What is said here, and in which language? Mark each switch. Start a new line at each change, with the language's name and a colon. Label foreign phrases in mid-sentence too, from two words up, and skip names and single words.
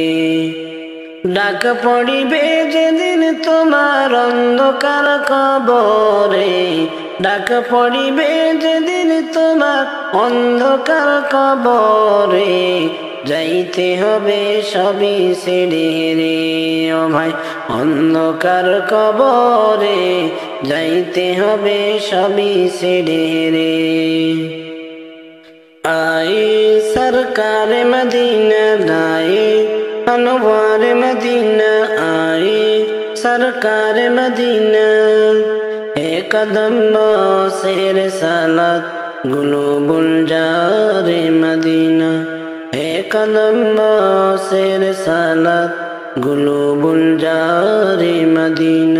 Bangla: ডাক পড়িবে যেদিন তোমার অন্ধকার কবরে, ডাক পড়িবে যেদিন তোমার অন্ধকার কবরে, যাইতে হবে সবই ছেড়ে রে। ও ভাই অন্ধকার কবরে, যাইতে হবে সবই ছেড়ে রে।
Urdu: آئے سرکار مدینہ لائے انوار مدینہ، آئے سرکار مدینہ، ایک قدم سے رسالت قلوب الجار مدینہ، ایک قدم سے رسالت قلوب الجار مدینہ۔